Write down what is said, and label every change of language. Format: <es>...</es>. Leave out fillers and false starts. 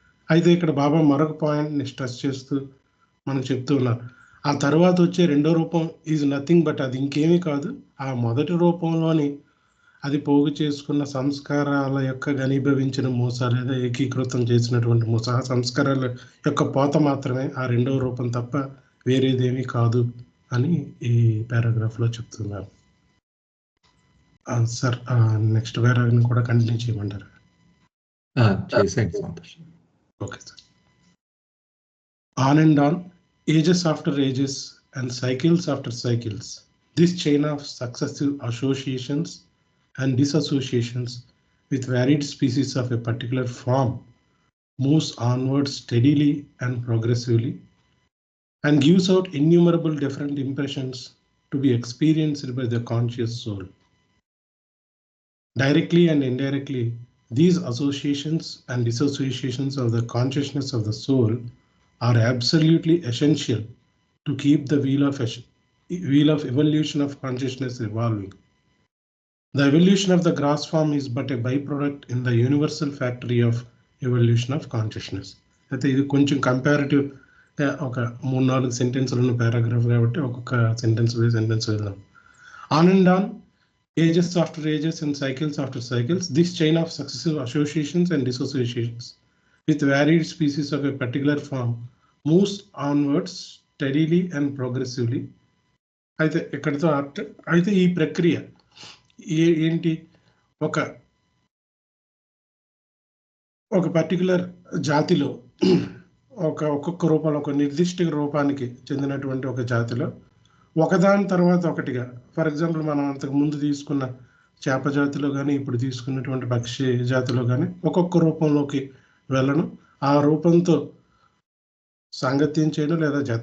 <te>అయితే ఇక్కడ బాబా మరొక పాయింట్ని స్ట్రెస్ చేస్తూ మనకు చెప్తూ ఉన్నారు, ఆ తర్వాత వచ్చే రెండో రూపం</te> <en>is nothing but,</en> <te>అది ఇంకేమీ కాదు, ఆ మొదటి రూపంలోని అది పోగు చేసుకున్న సంస్కారాల యొక్క ఘనీభవించిన మూస లేదా ఏకీకృతం చేసినటువంటి మూస, ఆ సంస్కారాల యొక్క పోత మాత్రమే ఆ రెండవ రూపం తప్ప వేరేదేమీ కాదు అని ఈ పారాగ్రాఫ్లో చెప్తున్నారు. సార్ నెక్స్ట్ పారాగ్రాఫ్ని కూడా కంటిన్యూ చేయమంటారు? చేసేయండి, సంతోషం.</te> <en>Okay sir. On and on, ages after ages and cycles after cycles, this chain of successive associations and disassociations with varied species of a particular form moves onward steadily and progressively and gives out innumerable different impressions to be experienced by the conscious soul. Directly and indirectly, these associations and disassociations of the consciousness of the soul are absolutely essential to keep the wheel of evolution of consciousness revolving. The evolution of the gross form is but a byproduct in the universal factory of evolution of consciousness.</en> <te>అయితే ఇది కొంచెం comparative, ఒక 3-4 సెంటెన్స్లు ఉన్న paragraph కాబట్టి ఒక్కొక్క sentence వెళ్దాం.</te> <en>On and on, ages after ages and cycles after cycles, this chain of successive associations and dissociations with varied species of a particular form moves onwards steadily and progressively.</en> <te>అయితే ఇక్కడితో అయితే ఈ ప్రక్రియ ఏంటి, ఒక పర్టికులర్ జాతిలో ఒక్కొక్క రూపంలో, ఒక నిర్దిష్ట రూపానికి చెందినటువంటి ఒక జాతిలో ఒకదాని తర్వాత ఒకటిగా,</te> <en>for example</en> <te>మనం అంతకు ముందు తీసుకున్న చేప జాతిలో కానీ ఇప్పుడు తీసుకున్నటువంటి పక్షి జాతిలో కానీ ఒక్కొక్క రూపంలోకి వెళ్ళడం, ఆ రూపంతో సాంగత్యం చేయడం లేదా</te>